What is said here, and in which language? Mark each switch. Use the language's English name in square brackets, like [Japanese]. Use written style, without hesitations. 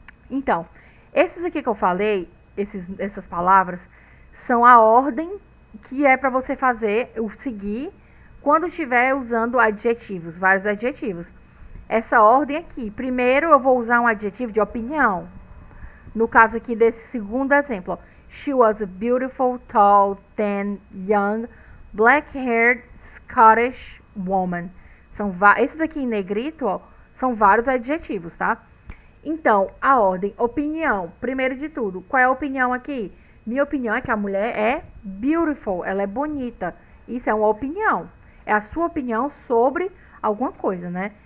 [Portuguese] Então, esses aqui que eu falei, essas palavras, são a ordem que é para você seguir quando estiver usando adjetivos, vários adjetivos. Essa ordem aqui, primeiro eu vou usar um adjetivo de opinião. No caso aqui desse segundo exemplo, ó. [English] She was a beautiful, tall, thin, young, black-haired Scottish woman. [Portuguese] Esses aqui em negrito, ó, são vários adjetivos, tá? Então, a ordem, opinião. Primeiro de tudo, qual é a opinião aqui? Minha opinião é que a mulher é beautiful, ela é bonita. Isso é uma opinião. É a sua opinião sobre alguma coisa, né?